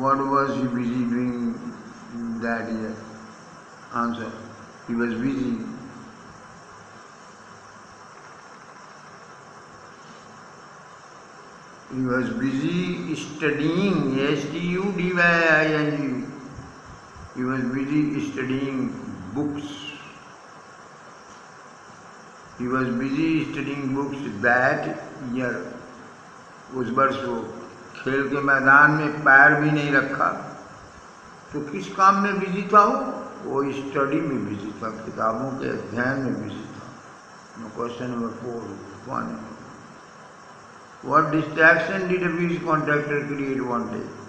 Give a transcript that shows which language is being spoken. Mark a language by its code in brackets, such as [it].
[en] What was he busy doing that year? Answer, he was busy studying, S-T-U-D-Y-I-N-G. He was busy studying books. He was busy studying books that year. [hi] उस वर्ष वो खेल के मैदान में पैर भी नहीं रखा। तो किस काम में बिजी था वो स्टडी में बिजी था, किताबों के अध्ययन में बिजी था। [en] Question number 4, 1, what distraction did a fish contractor create one day?